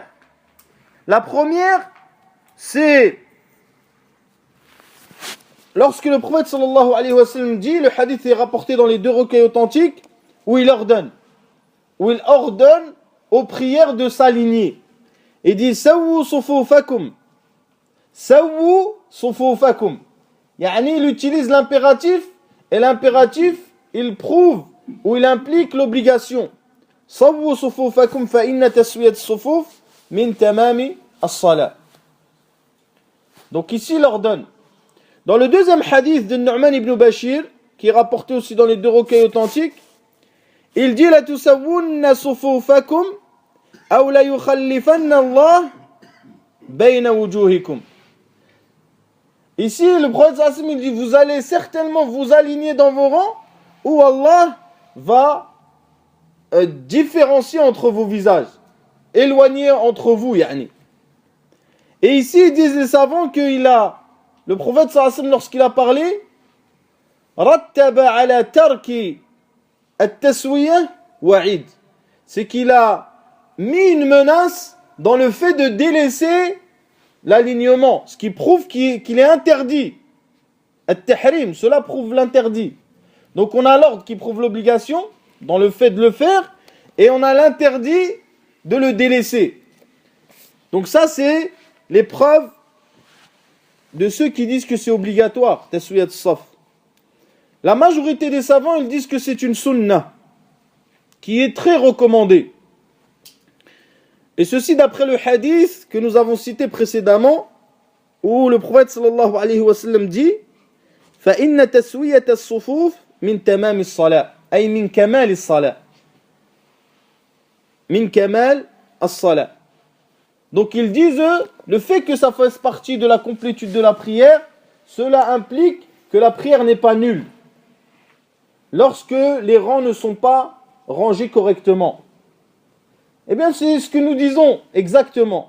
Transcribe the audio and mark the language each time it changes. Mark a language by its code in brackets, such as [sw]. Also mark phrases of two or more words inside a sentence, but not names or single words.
[fr] La première, c'est lorsque le prophète [ar] صلى الله عليه وسلم [fr] dit, le hadith est rapporté dans les deux recueils authentiques, où il ordonne aux prières de s'aligner. Il dit [ar] سووا صفوفكم. سووا صفوفكم. [fr] Yani, il utilise l'impératif, et l'impératif, il prouve ou il implique l'obligation. [ar] سووا صفوفكم فإن تسوية الصفوف من تمام الصلاة. [fr] Donc ici, il ordonne. Dans le deuxième hadith de Nu'man ibn Bashir, qui est rapporté aussi dans les deux recueils authentiques, il dit [ar] لتسون صفوفكم أو ليخالفن الله بين وجوهكم. [fr] Ici, le prophète [ar] صلى الله عليه وسلم [fr] dit, vous allez certainement vous aligner dans vos rangs, où Allah va différencier entre vos visages, éloigner entre vous, yani. Et ici, ils disent les savants que le prophète [ar] صلى الله عليه وسلم, [fr] lorsqu'il a parlé, [ar] رتب على ترك التسوية وعيد. [fr] C'est qu'il a mis une menace dans le fait de délaisser l'alignement, ce qui prouve qu'il est interdit. At-tahrim, cela prouve l'interdit. Donc on a l'ordre qui prouve l'obligation dans le fait de le faire, et on a l'interdit de le délaisser. Donc ça, c'est les preuves de ceux qui disent que c'est obligatoire, [ar] تسوية الصف. [fr] La majorité des savants, ils disent que c'est une sunnah qui est très recommandée. Et ceci d'après le hadith que nous avons cité précédemment, où le prophète [ar] صلى الله عليه وسلم [fr] dit [ar] فَإِنَّ تَسْوِيَةَ الصُّفُوفِ مِنْ تَمَامِ الصَّلَاةِ أي من كمال الصلاة من كمال الصلاة. [fr] Donc ils disent, le fait que ça fasse partie de la complétude de la prière, cela implique que la prière n'est pas nulle lorsque les rangs ne sont pas rangés correctement. Eh bien c'est ce que nous disons exactement.